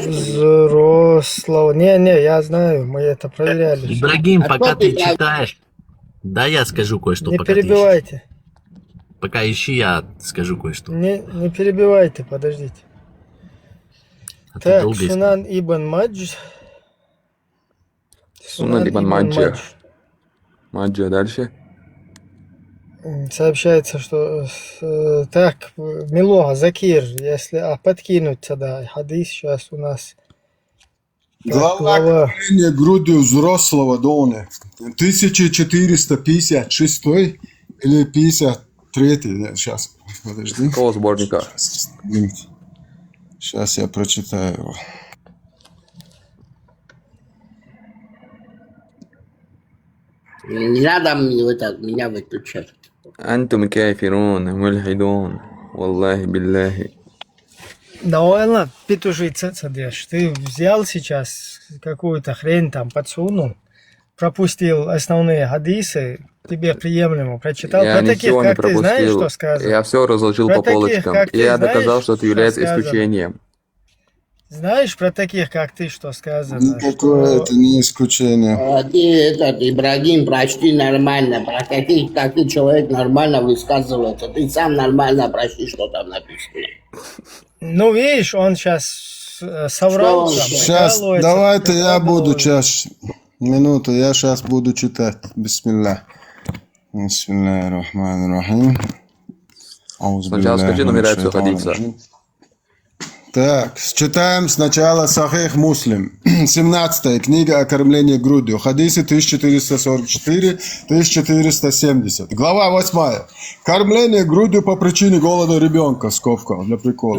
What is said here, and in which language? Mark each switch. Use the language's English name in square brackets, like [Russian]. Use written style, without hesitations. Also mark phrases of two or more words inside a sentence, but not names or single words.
[Russian] взрослого. Не, я знаю, мы это проверяли. Ибрагим, А пока кто ты, ты брат? читаешь, да я скажу кое-что, Не пока ты ищешь. перебивайте. Пока ищи, я скажу кое-что. Не перебивайте, подождите. Это Так, долгий Сунан ибн Мадж. Сунан ибн Маджа. Маджа дальше. Сообщается, что так, Милога, Закир, если подкинуть сюда хадис сейчас у нас. Так, Глава кормления грудью взрослого Доны. 1456 или 53? Сейчас, подожди. Какого сборника? Сейчас я прочитаю его. Не надо меня выключать. [Arabic] أنتم كافرون ملحدون والله بالله. [Russian] Да ладно, петушица, садишь. Ты взял сейчас какую-то хрень там, подсунул, пропустил основные хадисы, тебе приемлемо прочитал. Я Про таких, ничего не как ты, знаешь, пропустил. что сказано? Я все разложил Про по таких, полочкам. как И ты, я знаешь, доказал, что это что является сказано? исключением. Знаешь про таких, как ты, что сказано? Никакое это не исключение. Ты, Ибрагим, прочти нормально. Про каких, как ты человек нормально высказывается. Ты сам нормально прочти, что там написано. Ну, видишь, он сейчас соврал. Там, Сейчас, прикалывается, давайте я буду прикалывается. сейчас. Минуту, я сейчас буду читать. [Arabic] بسم الله. بسم الله رحمن رحيم. [Russian] Сначала скажи нумерацию хадиса. Так, читаем сначала Сахих Муслим, 17 книга о кормлении грудью, хадисы 1444-1470. Глава 8. Кормление грудью по причине голода ребенка, скобка, для прикола.